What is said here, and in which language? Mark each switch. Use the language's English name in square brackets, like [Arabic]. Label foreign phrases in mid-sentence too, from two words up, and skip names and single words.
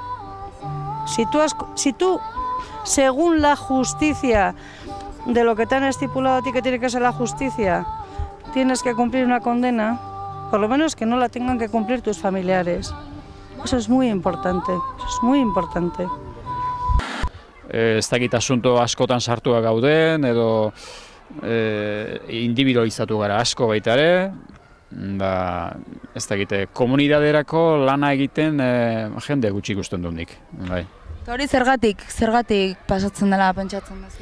[Spanish] Si tú, según la justicia, de lo que te han estipulado a ti que tiene que ser la justicia, tienes que cumplir una condena, por lo menos que no la tengan que cumplir tus familiares. Eso es muy importante, eso es muy importante. [Basque] Ez dakit asunto askotan sartua gauden, edo individualizatu gara asko baita ere, da, ez dakite, komunidaderako lana egiten jende gutxi ikusten dut nik. Bai. Eta hori zergatik pasatzen dela pentsatzen duzu?